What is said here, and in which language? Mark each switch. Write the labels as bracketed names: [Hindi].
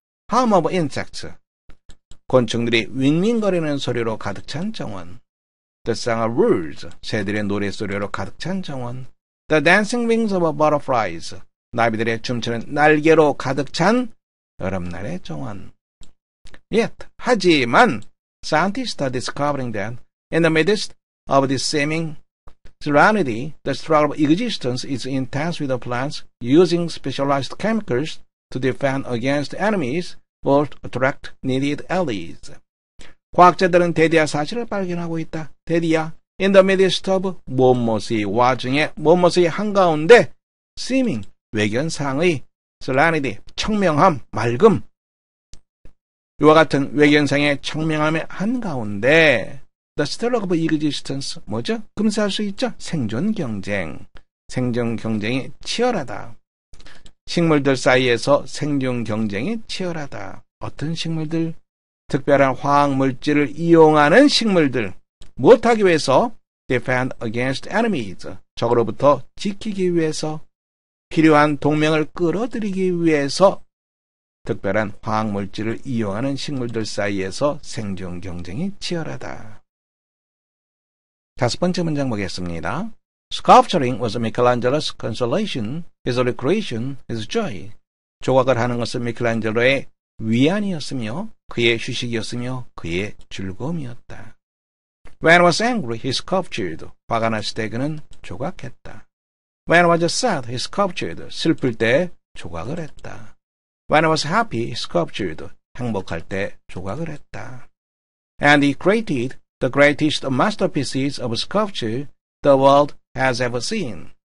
[English] Hum of insects, [Korean] 곤충들이 윙윙거리는 소리로 가득 찬 정원. [English] The song of birds, [Korean] 새들의 노랫소리로 가득 찬 정원. [English] The dancing wings of butterflies, [Korean] 나비들의 춤추는 날개로 가득 찬 여름날의 정원. [English] Yet, [Korean] 하지만 [English] scientists are discovering that in the midst of this seeming serenity, the struggle of existence is intense with the plants using specialized chemicals to defend against enemies or attract needed allies. [Korean] 과학자들은 대디아 사실을 발견하고 있다. 대디아, [English] in the midst of [Korean] 무엇무엇의 와중에 무엇무엇의 한가운데 seeming, 외견상의 serenity, 청명함, 맑음, 이와 같은 외견상의 청명함의 한가운데 [English] the struggle of existence, [Korean] 뭐죠? 금사할 수 있죠? 생존 경쟁, 생존 경쟁이 치열하다. 식물들 사이에서 생존 경쟁이 치열하다. 어떤 식물들? 특별한 화학 물질을 이용하는 식물들. 무엇하기 위해서? [English] defend against enemies, [Korean] 적으로부터 지키기 위해서, 필요한 동맹을 끌어들이기 위해서 특별한 화학 물질을 이용하는 식물들 사이에서 생존 경쟁이 치열하다. 다섯 번째 문장 보겠습니다. [English] Sculpturing was Michelangelo's consolation, his recreation, his joy. [Korean] 조각을 하는 것은 미켈란젤로의 위안이었으며 그의 휴식이었으며 그의 즐거움이었다. [English] When he was angry, he sculptured. [Korean] 화가 났을 때 그는 조각했다. [English] When he was sad, he sculptured. [Korean] 슬플 때 조각을 했다. [English] When he was happy, he sculptured. [Korean] 행복할 때 조각을 했다. [English] And he created the greatest masterpieces of sculpture the world has ever seen.